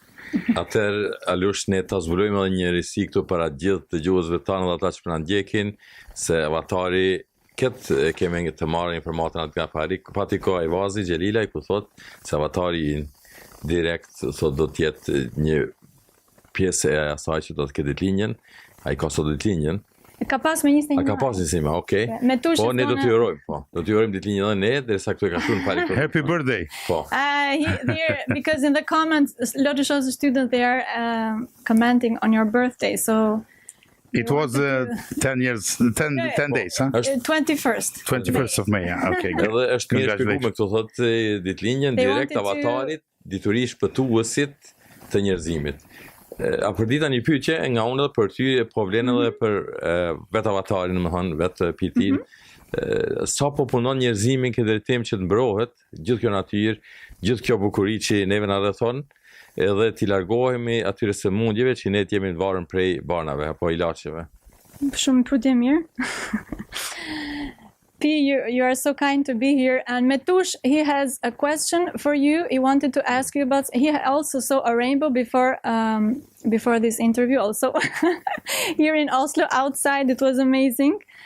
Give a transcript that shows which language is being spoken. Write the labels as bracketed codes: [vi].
[sq] Atëherë, Alush, ne ta zbulojmë edhe një risi këtu para gjithë dëgjuesve tanë dhe ata që na ndjekin, se avatari këtë kemi të marrë informatën atë nga Patiko Ajvazi Gjelila, ku thot se avatari direkt thot do të jetë një pjesë e asaj që do të ketë ditëlinjen, ai ka sot ditëlinjen. Ka pas me 21. Ka pas 21, okay. Po ne do t'ju urojmë, po. Do t'ju urojmë ditëlinjen edhe ne, derisa këtu e ka shkruar Patiko. [en] Happy birthday. [sq] Po. [en] Here, because in the comments, a lot of students they are commenting on your birthday, so it was 10 days, huh? 21st of May, yeah. Okay, good. [sq] Edhe është mirë shpjeguar me këto thotë ditëlinjen direkt avatarit, dituri shpëtuesit të njerëzimit. Aferdita një pyetje nga unë edhe për ty, po vlen edhe për vetë avatarin, domethënë vetë pitin. Sa po punon njerëzimin këtë drejtim që të mbrohet gjithë kjo natyrë, gjithë kjo bukuri që neve na rrethon, edhe t'i largohemi atyre sëmundjeve që ne jemi të varur prej banave apo ilaçeve. Shumë pyetje mirë. [en] you are so kind to be here. And Metush, he has a question for you. He wanted to ask you about. He also saw a rainbow before this interview. Also, here in Oslo, outside, it was amazing.